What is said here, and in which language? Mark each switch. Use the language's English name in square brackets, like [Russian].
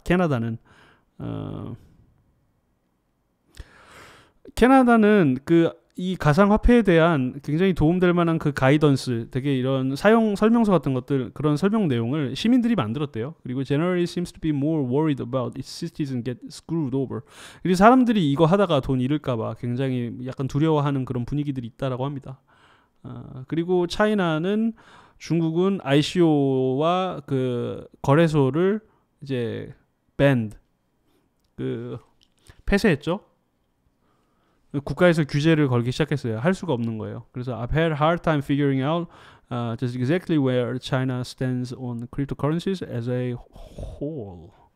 [Korean] 캐나다는 캐나다는 이 가상화폐에 대한 굉장히 도움될 만한 그 가이던스, 되게 이런 사용 설명서 같은 것들, 그런 설명 내용을 시민들이 만들었대요. 그리고 [English] generally seems to be more worried about its citizens get screwed over. [Korean] 그리고 사람들이 이거 하다가 돈 잃을까봐 굉장히 약간 두려워하는 그런 분위기들이 있다라고 합니다. 그리고 차이나는 중국은 ICO와 그 거래소를 이제 banned, 폐쇄했죠. 국가에서 규제를 걸기 시작했어요. 할 수가 없는 거예요. 그래서 [English] I've had a hard time figuring out just exactly where China stands on cryptocurrencies as a whole.